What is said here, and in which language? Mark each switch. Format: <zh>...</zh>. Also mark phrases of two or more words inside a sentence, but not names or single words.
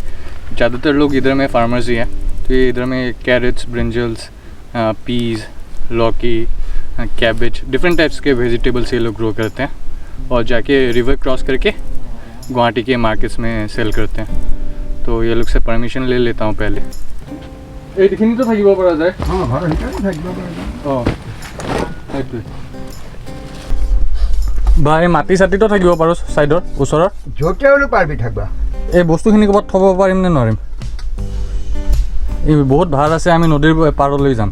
<hi>ज़्यादातर लोग इधर में फार्मर्स ही हैं, तो ये इधर में</hi> <en>carrots, brinjals, peas,</en> <hi>लौकी,</hi> <en>cabbage, different types</en> <hi>के वेजिटेबल्स ये लोग ग्रो करते हैं, और जाके</hi> <en>river cross</en> <hi>करके गुवाहाटी के मार्केट्स में सेल करते हैं। तो ये लोग से परमिशन ले लेता हूँ पहले।</hi> <as>এইখিনি তো থাকিব পৰা যায়। হ্যাঁ, ঘৰৰ ভিতৰতে থাকিব পৰা যায়। এইটো বা এই মাটি চাটিতো থাকিব পাৰোঁ চাইডৰ ওচৰৰ, য'তে হ'লেও পাৰবি থাকিবা। এই বস্তুখিনি ক'ৰবাত থ'ব পাৰিম নে নোৱাৰিম? এই বহুত ভাৰ আছে, আমি নদীৰ পাৰলৈ যাম।</as>